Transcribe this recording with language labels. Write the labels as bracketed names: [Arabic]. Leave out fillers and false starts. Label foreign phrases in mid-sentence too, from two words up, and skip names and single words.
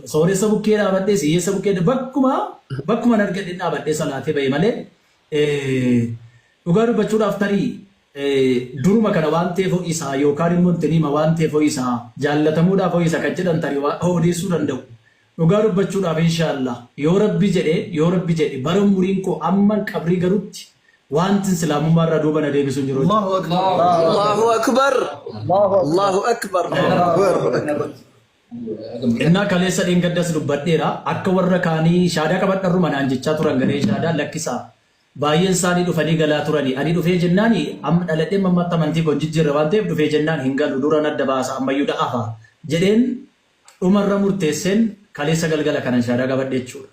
[Oromo] Sooressa bukkee dhaabadhee siyyeessa bukkee bakkuma argadhee dhaabadhee salaatee bahee malee dhugaa dubbachuudhaaf tarii duruma kana waan ta'eef isaa yookaan immoo tiniima waan ta'eef isaa jaallatamuudhaaf isa kan jedhan tarii odeessuu danda'u. Dhugaa dubbachuudhaaf inshaallah yoo rabbi jedhe bara umuriin koo amma qabrii garutti wanti islaamummaa irraa duuba na deebisuu jiru. [Arabic] الله أكبر. الله أكبر. [Oromo] Innaa kaleessa dheengaddas dubbadheera akka warra kaanii shaadaa qabadharru manaan jechaa turan garee shaadaa lakkisaa baay'een isaanii dhufanii galaa turanii ani dhufee jennaani amma dhaladhee mammaatti amantii koo jijjiirra waan ta'eef dhufee jennaan hin galu dura nadda baasa ammayyuu da'afa jedheen dhumarra murteesseen kaleessa galgala kanan shaadaa qabadhe jechuudha.